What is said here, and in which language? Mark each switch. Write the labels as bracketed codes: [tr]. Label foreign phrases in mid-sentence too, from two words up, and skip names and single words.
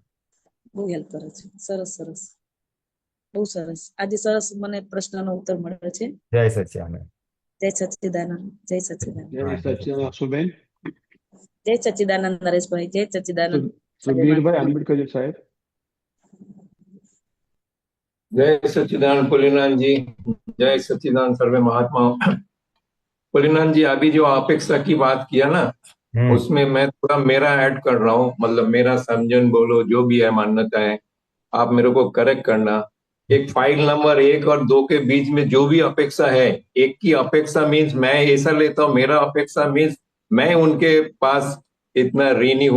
[gu] બહુ હેલ્પ કરે છે. સરસ સરસ, બહુ સરસ. આજે સરસ મને પ્રશ્નનો ઉત્તર મળ્યો છે. જય સચ્ચિદાનંદ. જય સચ્ચિદાનંદ, જય સચ્ચિદાનંદ, જય હા, જય સચ્ચિદાનંદ. સચ્ચિદાનંદ સુબેન. જય સચ્ચિદાનંદ નરેશભાઈ, જય સચ્ચિદાનંદ સર્વે સુધીરભાઈ અનમ્યુટ કરજો સાહેબ. [hi] जय सच्चिदानंद पुलिनाथ जी, जय सच्चिदानंद सर्वे महात्माओं। पुलिनाथ जी, अभी जो अपेक्षा की बात किया ना, हम्म। उसमें मैं थोड़ा मेरा ऐड कर रहा हूँ, मतलब मेरा समझन बोलो जो भी है मान्यता है, आप मेरे को करेक्ट करना। एक [en] file number [hi] 1 और 2 के बीच में जो भी अपेक्षा है, एक की अपेक्षा मीन्स मैं ऐसा लेता हूँ, मेरा अपेक्षा मीन्स मैं उनके पास इतना ऋणी हूँ।